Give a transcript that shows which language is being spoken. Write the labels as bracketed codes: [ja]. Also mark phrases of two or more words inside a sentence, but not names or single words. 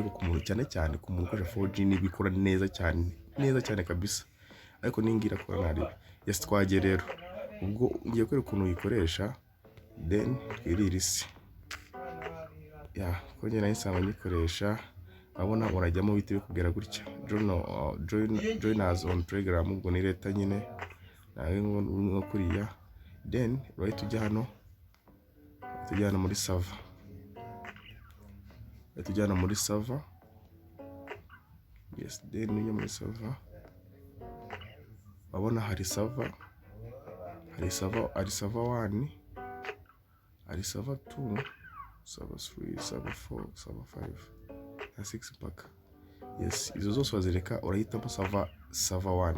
[rw] Ariko ku muntu cyane ku muntu ukoresha 4G ni bikora neza cyane kabisa, ariko ningira ko nari. Yes, twagiye rero. Ubwo ngiye kwereka ukuntu uyikoresha then twirira isi. Ya kongera ntisaba nyikoresha. Abona urajyamo bite bikubwira gutya [en] join us on Telegram. [rw] Ubwo ni leta nyine nawe ngo kuriya, [en] then right [rw] tujya hano muri server. Tujyana muri server. Yes, then ujya muri server. Abona hari server 1, hari server 2, server 3, server 4, server 5 na 6 mpaka. Yes, izo zose wazireka urahitamo server 1.